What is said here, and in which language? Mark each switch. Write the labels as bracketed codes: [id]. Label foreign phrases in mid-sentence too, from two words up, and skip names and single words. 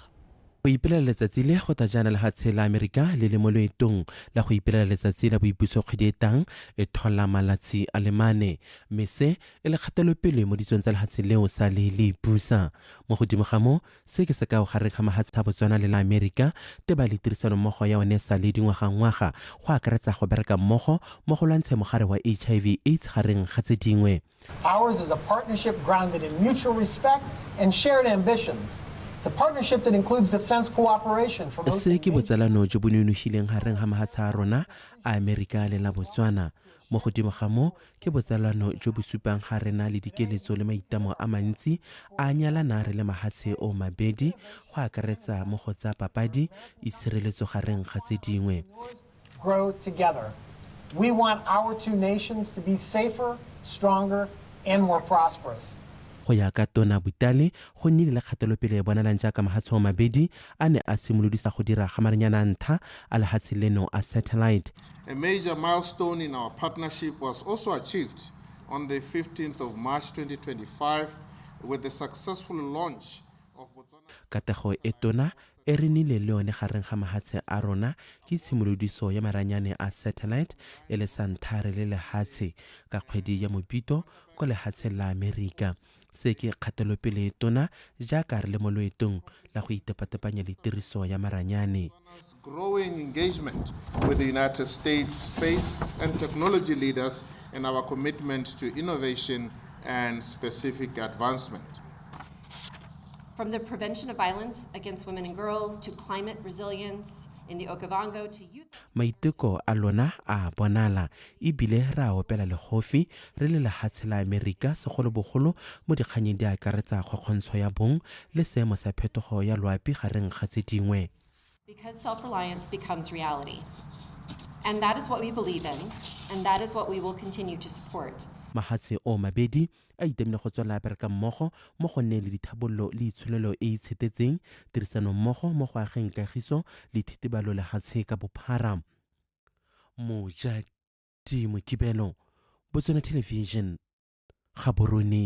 [tn] go ipelela letsatsi le go tajana le hatshe la Amerika le le mo loetong la go ipelela letsatsi la boipuso kgwedi e tang e thola malatsi a le mane mme se e le kgatelopele mo ditsong tsa lehatshe leo sa le ipusa mo godimo ga mo se ke se ka gare ga mahatshe a Botswana le la Amerika te ba le tirisano mmogo ya one sa le dingwaga go akaretsa go bereka mmogo mo go lwantsha mogare wa HIV/AIDS gareng ga tse dingwe. [en] Ours is a partnership grounded in mutual respect and shared ambitions. It's a partnership that includes defense cooperation from [tn] se ke botsalano jo bo nonofileng gareng ga mahatshe a rona a Amerika le la Botswana. Mo godimo ga mo ke botsalano jo bo supang ga rena le dikeletso le maitamo a mantsi a nyalana re le mahatshe o mabedi go akaretsa mo go tsa papadi isireletso gareng ga tse dingwe. [en] Grow together. We want our two nations to be safer, stronger, and more prosperous. [tn] Go ya ka Tona Butale go nnile le kgatelopele ya bonalang jaaka mahatshe o mabedi a ne a simolodisa go dira ga maranyana ntha a lehatshe leno a satellite. [en] A major milestone in our partnership was also achieved on the 15th of March 2025 with the successful launch of Botswana. [tn] Katego e tona e re nnile le yone gareng ga mahatshe a rona ke tshimolodiso ya maranyane a satellite e le santhare le lehatshe ka kgwedi ya Mopito ko lehatshe la Amerika. Se ke kgatelopele tona jaaka re le mo loetong la go itepatepanya le tiriso ya maranyane. [en] Growing engagement with the United States space and technology leaders and our commitment to innovation and specific advancement. From the prevention of violence against women and girls to climate resilience in the Okavango to youth. [tn] Maiteko a lona a bonala ebile ra opela legofi re le lehatshe la Amerika segolobogolo mo dikganyeng di akaretsa kgokgontsho ya bong le seemo sa phetogo ya loapi gareng ga tse dingwe. [en] Because self-reliance becomes reality. And that is what we believe in, and that is what we will continue to support. [tn] Mahatshe o mabedi a itemile go tswela bereka mmogo mo go nne le dithabololo le itsholelo e itshetetseng tirisano mmogo mo go ageng kagiso le thitibalo lehatshe ka bophara. Mojadi Mokibelo, Botswana Television, Gaborone.